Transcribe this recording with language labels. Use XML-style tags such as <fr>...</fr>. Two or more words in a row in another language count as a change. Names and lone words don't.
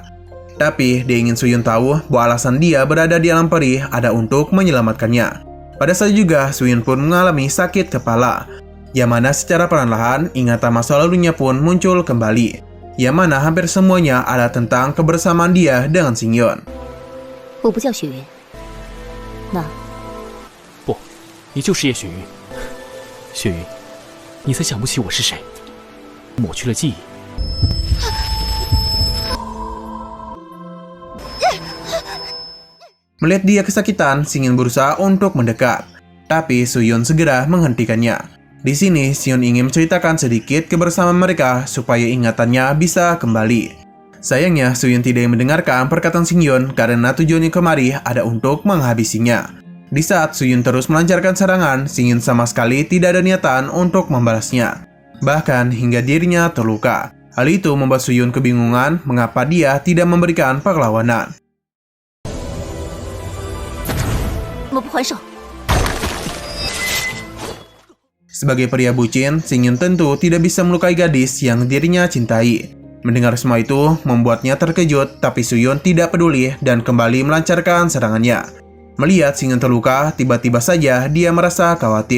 <id>Tapi dia ingin Suyun tahu bahwa alasan dia berada di alam peri ada untuk menyelamatkannya. Pada saat juga Suyun pun mengalami sakit kepala, yang mana secara perlahan ingatan masa lalunya pun muncul kembali, yang mana hampir semuanya ada tentang kebersamaan dia dengan Xingyun.</id> <zh>我不叫雪云，那不，你就是叶雪云。雪云，你才想不起我是谁，抹去了记忆。</zh> <id>Melihat dia kesakitan, Xingyun berusaha untuk mendekat, tapi Suyun segera menghentikannya. Di sini, Xingyun ingin menceritakan sedikit kebersamaan mereka supaya ingatannya bisa kembali. Sayangnya, Suyun tidak mendengarkan perkataan Xingyun karena tujuannya kemari ada untuk menghabisinya. Di saat Suyun terus melancarkan serangan, Xingyun sama sekali tidak ada niatan untuk membalasnya. Bahkan hingga dirinya terluka. Hal itu membuat Suyun kebingungan mengapa dia tidak memberikan perlawanan.</id> <zh>怎么不还手？</zh> <id>Sebagai pria bucin, Xingyun tentu tidak bisa melukai gadis yang dirinya cintai. Mendengar semua itu membuatnya terkejut, tapi Suyun tidak peduli dan kembali melancarkan serangannya. Melihat Xingyun terluka, tiba-tiba saja dia merasa khawatir.</id>